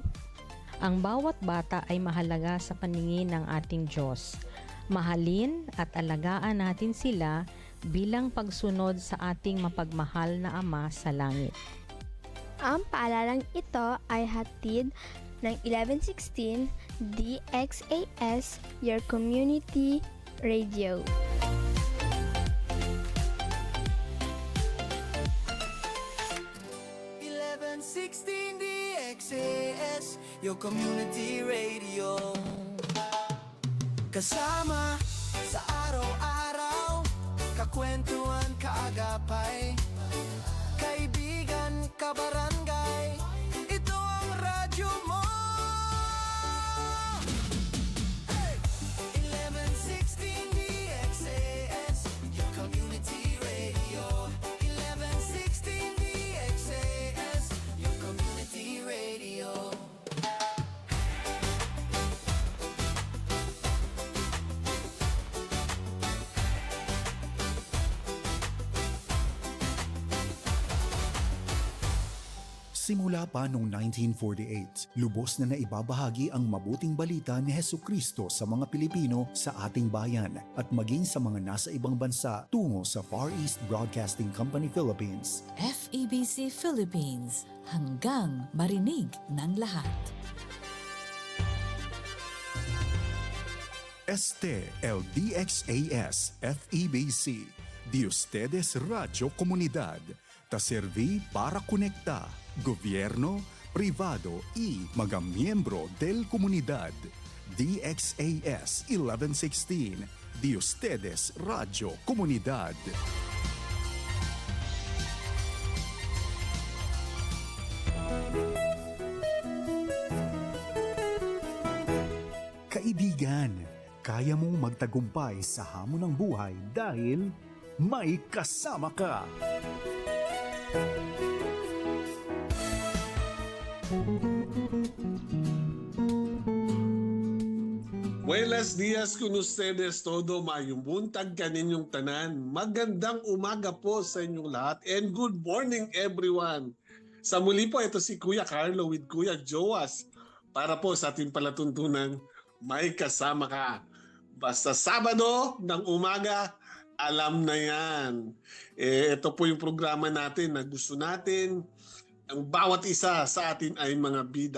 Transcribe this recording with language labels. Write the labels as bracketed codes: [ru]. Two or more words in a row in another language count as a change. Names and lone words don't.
[tl] Ang bawat bata ay mahalaga sa paningin ng ating Diyos. Mahalin at alagaan natin sila bilang pagsunod sa ating mapagmahal na Ama sa langit. Ang paalalang ito ay hatid ng 1116 DXAS, [en] your community radio. DXAS, your community radio. [tl] Kasama sa araw-araw, kakwentuhan, kaagapay, kaibigan, kabarangay, ito ang radyo mo. [en] Hey! 1116 DXAS, your community radio. 1116 DXAS, your community radio. [tl] Simula pa noong 1948, lubos na naibabahagi ang mabuting balita ni Hesukristo sa mga Pilipino sa ating bayan at maging sa mga nasa ibang bansa tungo sa Far East Broadcasting Company Philippines. FEBC Philippines, hanggang marinig ng lahat. [cbk] Este el DXAS FEBC, de ustedes Radio Comunidad, ta serví para conectar gobierno, privado y mga miyembro del comunidad. DXAS 1116, de ustedes Radio Comunidad. [tl] Kaibigan, kaya mong magtagumpay sa hamon ng buhay dahil may kasama ka. [es] Buenos dias con ustedes todo, [ceb] mayong buntag kaninyong tanan. [tl] Magandang umaga po sa inyong lahat [en] and good morning everyone. [tl] Sa muli po, ito si Kuya Carlo with Kuya Joas para po sa ating palatuntunan, may kasama ka. Basta Sabado ng umaga, alam na yan. Ito po yung programa natin na gusto natin ang bawat isa sa atin ay mga bida.